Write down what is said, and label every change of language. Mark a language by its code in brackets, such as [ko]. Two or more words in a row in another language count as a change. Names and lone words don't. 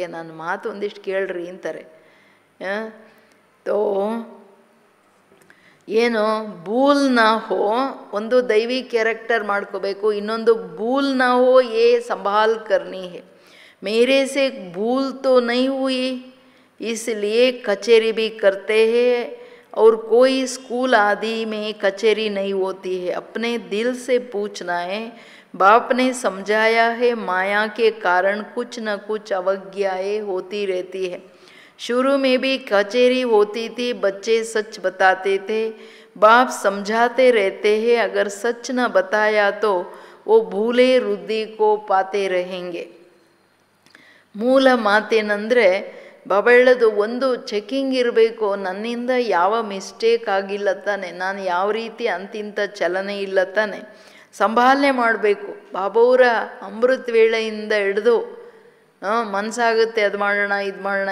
[kn] ನನ್ನ ಮಾತು ಒಂದಿಷ್ಟು ಕೇಳ್ರಿ ಅಂತಾರೆ. ತೋ ಏನು [hi] भूल ना हो, [kn] ಒಂದು ದೈವಿ ಕ್ಯಾರೆಕ್ಟರ್ ಮಾಡ್ಕೋಬೇಕು. [hi] ಇನ್ನೊಂದು भूल ना हो ये संभाल करनी है. मेरे से भूल तो नहीं हुई, इसलिए कचेरी भी करते हैं और कोई स्कूल आदि में कचेरी नहीं होती है. अपने दिल से पूछना है. बाप ने समझाया है, माया के कारण कुछ न कुछ अवज्ञाएं होती रहती है. शुरू में भी कचेरी होती थी, बच्चे सच बताते थे, बाप समझाते रहते हैं. अगर सच न बताया तो वो भूले वृद्धि को पाते रहेंगे. [kn] ಮೂಲ ಮಾತೇನೆಂದರೆ ಬಾಬಾ ಹೇಳೋದು, ಒಂದು ಚೆಕಿಂಗ್ ಇರಬೇಕು. ನನ್ನಿಂದ ಯಾವ ಮಿಸ್ಟೇಕ್ ಆಗಿಲ್ಲ ತಾನೆ, ನಾನು ಯಾವ ರೀತಿ ಅಂತಿಂಥ ಚಲನೆ ಇಲ್ಲ ತಾನೆ, ಸಂಭಾಲನೆ ಮಾಡಬೇಕು. ಬಾಬಾವರ ಅಮೃತ ವೇಳೆಯಿಂದ ಹಿಡಿದು ಮನಸ್ಸಾಗುತ್ತೆ ಅದು ಮಾಡೋಣ ಇದು ಮಾಡೋಣ.